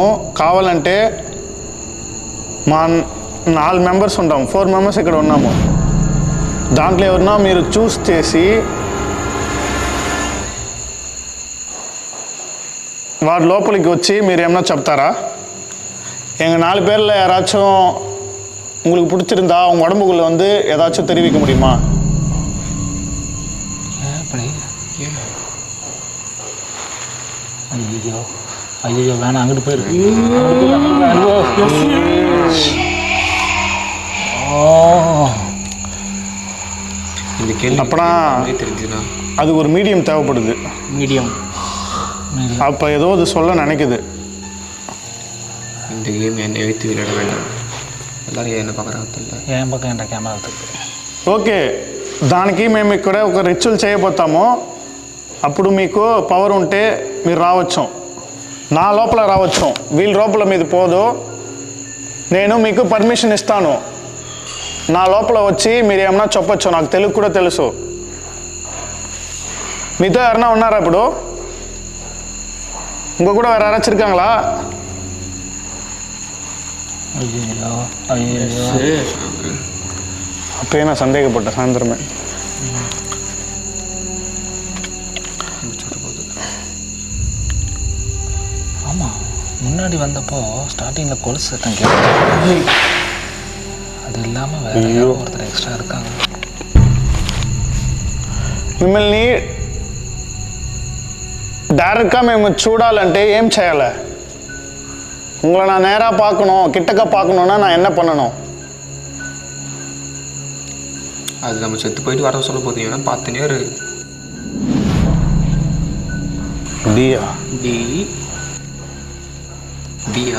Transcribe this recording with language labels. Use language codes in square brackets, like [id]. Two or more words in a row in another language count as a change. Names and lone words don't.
[te] కావాలంటే మా 4 మెంబర్స్ ఉంటాం, 4 మెంబర్స్ ఇక్కడ ఉన్నాము. దాంట్లో ఎవరన్నా మీరు చూస్ చేసి వారి లోపలికి వచ్చి మీరు ఏమన్నా చెప్తారా? [ta] எங்கள் 4 பேரில் யாராச்சும் உங்களுக்கு பிடிச்சிருந்தா உங்கள் உடம்புக்குள்ளே வந்து ஏதாச்சும் தெரிவிக்க முடியுமா? ஐயோ ஐயோ வேணாம், அங்கிட்டு போயிருக்கு. இந்த கேள்வி அப்பனா தெரிஞ்சுனா அது ஒரு மீடியம் தேவைப்படுது. மீடியம். அப்போ ஏதோ அது சொல்ல நினைக்குது. இந்த கேம் என்னை வைத்து விளையாட வேண்டாம். எல்லாரும் என்ன பார்க்குறாங்க? [te] ఏం పక్క ఏంటా కెమెరా వెళ్తుంది. ఓకే, దానికి మేము ఇక్కడ ఒక రిచువల్ చేయబోతాము. అప్పుడు మీకు పవర్ ఉంటే మీరు రావచ్చు, నా లోపల రావచ్చు, వీళ్ళ లోపల మీది పోదు. నేను మీకు పర్మిషన్ ఇస్తాను, నా లోపల వచ్చి మీరు ఏమన్నా చెప్పొచ్చు. నాకు తెలుగు కూడా తెలుసు. మీతో ఎవరన్నా ఉన్నారా ఇప్పుడు? ఇంకో కూడా [ta] வேறு யாராச்சும் இருக்காங்களா? ஐயோ ஐயோ அப்பயே நான் சந்தேகப்பட்டேன் சாயந்தரமே. ஆமாம், முன்னாடி வந்தப்போ ஸ்டார்டிங்கில் கொலுசு சத்தம் கேட்குது. அது இல்லாமல் வேற ஒருத்தர் எக்ஸ்ட்ரா இருக்காங்க. [te] మిమ్మల్ని డైరెక్ట్గా మేము చూడాలంటే ఏం చేయాలి? [ta] உங்களை நான் நேராக பார்க்கணும், கிட்டக்க பார்க்கணுன்னா நான் என்ன பண்ணணும்? அது நம்ம செத்து போயிட்டு வர சொல்ல போதீங்கன்னா பார்த்துனே இரு. டியா டி டியா